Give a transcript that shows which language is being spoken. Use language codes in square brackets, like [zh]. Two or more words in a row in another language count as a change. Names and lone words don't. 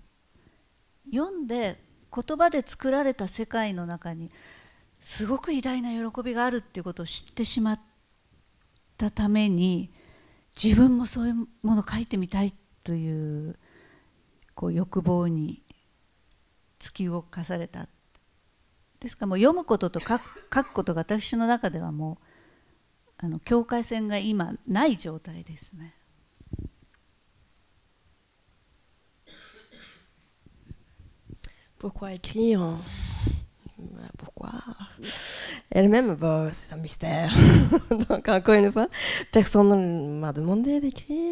[ja] 読んで言葉で作られた世界の中にすごく偉大な喜びがあるっていうことを知ってしまったために、自分もそういうものを書いてみたいという欲望に突き動かされた。ですからもう読むことと書くことが私の中ではもう境界線が今ない状態ですね。 [fr] Pourquoi écrire? Pourquoi? Elle-même, c'est un mystère. Donc, encore une fois, personne ne m'a demandé d'écrire.